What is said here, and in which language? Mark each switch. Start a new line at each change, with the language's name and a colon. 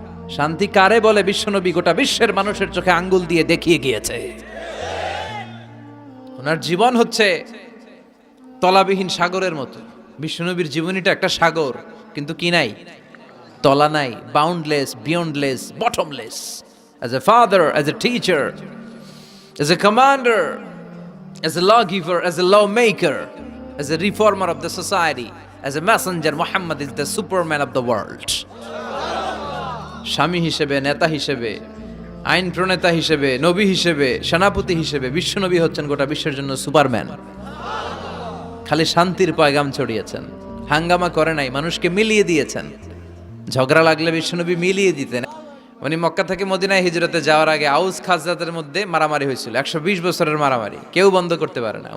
Bangla: শান্তি কারে বলে বিশ্বনবী গোটা বিশ্বের মানুষের চোখে আঙ্গুল দিয়ে দেখিয়ে গিয়েছে। ওনার জীবন হচ্ছে তলাবিহীন সাগরের মতো। বিশ্বনবীর জীবনীটা একটা সাগর, কিন্তু কি নাই? তলা নাই,
English: Boundless, beyondless, bottomless. As a father, as a teacher, as a commander, as a lawgiver, as a lawmaker, as a reformer of the society, as a messenger, Muhammad is the superman of the world.
Bangla: স্বামী হিসেবে, নেতা হিসেবে, আইন প্রণেতা হিসেবে, নবী হিসেবে, সেনাপতি হিসেবে বিশ্বনবী হচ্ছেন গোটা বিশ্বের জন্য সুপারম্যান। খালি শান্তির পয়গাম ছড়িয়েছেন, হাঙ্গামা করে নাই, মানুষকে মিলিয়ে দিয়েছেন। ঝগড়া লাগলে বিশ্বনবী মিলিয়ে দিতেন। উনি মক্কা থেকে মদিনায় হিজরতে যাওয়ার আগে আউস খাজরাতের মধ্যে মারামারি হয়েছিল, 120 বছরের মারামারি, কেউ বন্ধ করতে পারে না।